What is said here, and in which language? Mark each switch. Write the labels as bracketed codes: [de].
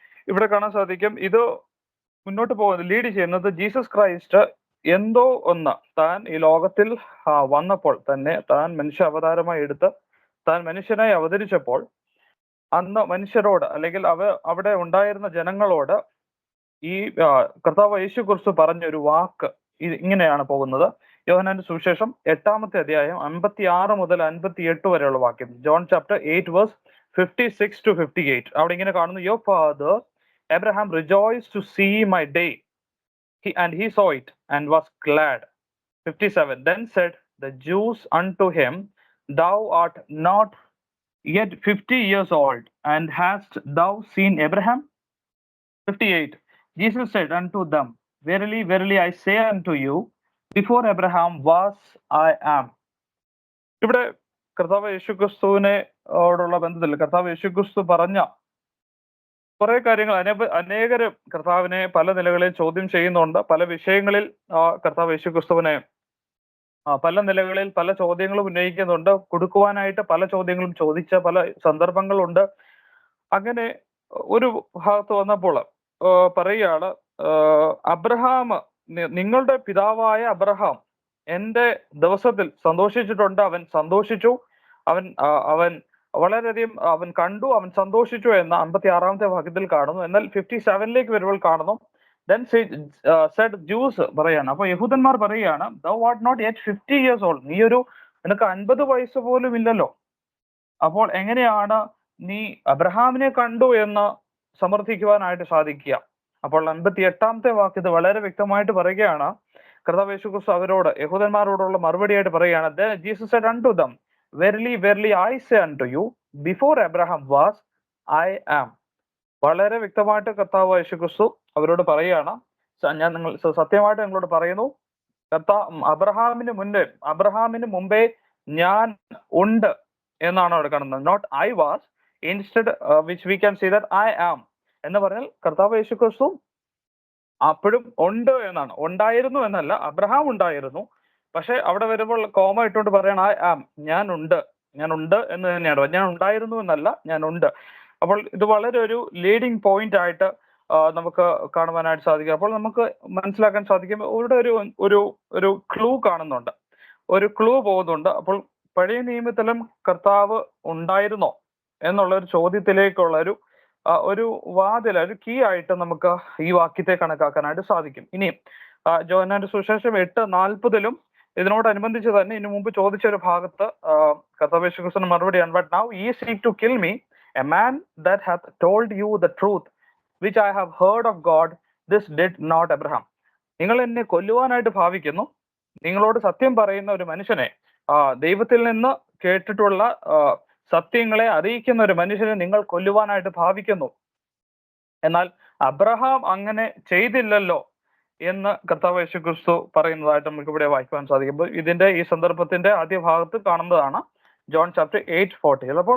[ml] ഇവിടെ കാണാൻ സാധിക്കും, ഇത് മുന്നോട്ട് പോകുന്നത് ലീഡ് ചെയ്യുന്നത് ജീസസ് ക്രൈസ്റ്റ് എന്തോ ഒന്ന് താൻ ഈ ലോകത്തിൽ വന്നപ്പോൾ തന്നെ, താൻ മനുഷ്യ അവതാരമായി എടുത്ത് താൻ മനുഷ്യനായി അവതരിച്ചപ്പോൾ അന്ന് മനുഷ്യരോട്, അല്ലെങ്കിൽ അവിടെ ഉണ്ടായിരുന്ന ജനങ്ങളോട് ഈ കർത്താവ് യേശു ക്രിസ്തു പറഞ്ഞൊരു വാക്ക് ഇങ്ങനെയാണ് പോകുന്നത്. യോഹന്നാന്റെ സുവിശേഷം 8-ാമത്തെ അധ്യായം 56 മുതൽ 58 വരെയുള്ള വാക്യം. [en] John chapter 8 verse 56 to 58. [ml] അവിടെ ഇങ്ങനെ കാണുന്നു: [en] Your father Abraham rejoiced to see my day, and he saw it and was glad. 57. Then said the Jews unto him, thou art not yet 50 years old, and hast thou seen Abraham? 58. Jesus said unto them, verily, verily, I say unto you, before Abraham was, I am. [ml] ഇവിടെ കർത്താവ് യേശുക്രിസ്തുവിനോടുള്ള ബന്ധത്തിൽ കർത്താവ് യേശുക്രിസ്തു പറഞ്ഞ കുറെ കാര്യങ്ങൾ അനേകര് കർത്താവിനെ പല നിലകളിൽ ചോദ്യം ചെയ്യുന്നുണ്ട്. പല വിഷയങ്ങളിൽ കർത്താവ് യേശുക്രിസ്തുവിനെ പല നിലകളിൽ പല ചോദ്യങ്ങളും ഉന്നയിക്കുന്നുണ്ട്. കൊടുക്കുവാനായിട്ട് പല ചോദ്യങ്ങളും ചോദിച്ച പല സന്ദർഭങ്ങളുണ്ട്. അങ്ങനെ ഒരു ഭാഗത്ത് വന്നപ്പോൾ പറയുകയാണ്, അബ്രഹാം, നിങ്ങളുടെ പിതാവായ അബ്രഹാം എന്റെ ദിവസത്തിൽ സന്തോഷിച്ചിട്ടുണ്ട്, അവൻ സന്തോഷിച്ചു, അവൻ വളരെയധികം അവൻ കണ്ടു, അവൻ സന്തോഷിച്ചു എന്ന് 56-ാമത്തെ വാക്യത്തിൽ കാണുന്നു. എന്നാൽ 57-ലേക്ക് വരുമ്പോൾ കാണുന്നു, [en] then said Jews [ml] പറയാണ്. അപ്പൊ യഹൂദന്മാർ പറയുകയാണ്, [en] thou art not yet 50 years old, [ml] നിനക്ക് 50 വയസ്സ് പോലും ഇല്ലല്ലോ, അപ്പോൾ എങ്ങനെയാണ് നീ അബ്രഹാമിനെ കണ്ടു എന്ന് സമർത്ഥിക്കുവാനായിട്ട് സാധിക്കുക? അപ്പോൾ 58-ാമത്തെ വാക്യത്തിൽ വളരെ വ്യക്തമായിട്ട് പറയുകയാണ്, കർത്താവ് യേശു ക്രിസ്തു അവരോട്, യഹൂദന്മാരോടുള്ള മറുപടിയായിട്ട് പറയുകയാണ്, [en] then Jesus said unto them, verily, verily, I say unto you, before Abraham was, I am. [ml] വളരെ വ്യക്തമായിട്ട് കർത്താവ് യേശു ക്രിസ്തു അവരോട് പറയുകയാണ്, സത്യമായിട്ട് നിങ്ങളോട് പറയുന്നു, അബ്രഹാമിന് മുമ്പേ ഞാൻ ഉണ്ട് എന്നാണ് അവിടെ കാണുന്നത്. [en] not I was, instead which we can see that I am [ml] എന്ന് പറഞ്ഞാൽ കർത്താവ് യേശു ക്രിസ്തു അപ്പോഴും ഉണ്ട് എന്നാണ്, ഉണ്ടായിരുന്നു എന്നല്ല. അബ്രഹാം ഉണ്ടായിരുന്നു, പക്ഷെ അവിടെ വരുമ്പോൾ കോമ ഇട്ടുകൊണ്ട് പറയണം [en] I am, [ml] ഞാൻ ഉണ്ട് എന്ന് തന്നെയാണ്. ഞാൻ ഉണ്ടായിരുന്നു എന്നല്ല, ഞാൻ ഉണ്ട്. അപ്പോൾ ഇത് വളരെ ഒരു ലീഡിങ് പോയിന്റ് ആയിട്ട് നമുക്ക് കാണുവാനായിട്ട് സാധിക്കും. അപ്പോൾ നമുക്ക് മനസ്സിലാക്കാൻ സാധിക്കും, ഇവിടെ ഒരു ക്ലൂ കാണുന്നുണ്ട്, ഒരു ക്ലൂ പോകുന്നുണ്ട്. അപ്പോൾ പഴയ നിയമത്തിലും കർത്താവ് ഉണ്ടായിരുന്നോ എന്നുള്ള ഒരു ചോദ്യത്തിലേക്കുള്ള ഒരു വാതിൽ, ഒരു കീ ആയിട്ട് നമുക്ക് ഈ വാക്യത്തെ കണക്കാക്കാനായിട്ട് സാധിക്കും. ഇനി യോഹന്നാന്റെ സുവിശേഷം 8:40 ഇതിനോടനുബന്ധിച്ച് തന്നെ ഇതിനു മുമ്പ് ചോദിച്ച ഒരു ഭാഗത്ത് കർത്താവ് യേശുക്രിസ്തുവിന്റെ മറുപടിയാണ്, [en] But now ye seek to kill me, a man that hath told you the truth, which I have heard of God, this did not Abraham. [ml] നിങ്ങൾ എന്നെ കൊല്ലുവാനായിട്ട് ഭാവിക്കുന്നു, നിങ്ങളോട് സത്യം പറയുന്ന ഒരു മനുഷ്യനെ, ദൈവത്തിൽ നിന്ന് കേട്ടിട്ടുള്ള സത്യങ്ങളെ അറിയിക്കുന്ന ഒരു മനുഷ്യനെ നിങ്ങൾ കൊല്ലുവാനായിട്ട് ഭാവിക്കുന്നു, എന്നാൽ അബ്രഹാം അങ്ങനെ ചെയ്തില്ലല്ലോ എന്ന് കർത്താവ് യേശു ക്രിസ്തു പറയുന്നതായിട്ട് നമുക്ക് ഇവിടെ വായിക്കുവാൻ സാധിക്കുമ്പോൾ ഈ സന്ദർഭത്തിന്റെ ആദ്യ ഭാഗത്ത് കാണുന്നതാണ് ജോൺ ചാപ്റ്റർ 8:40.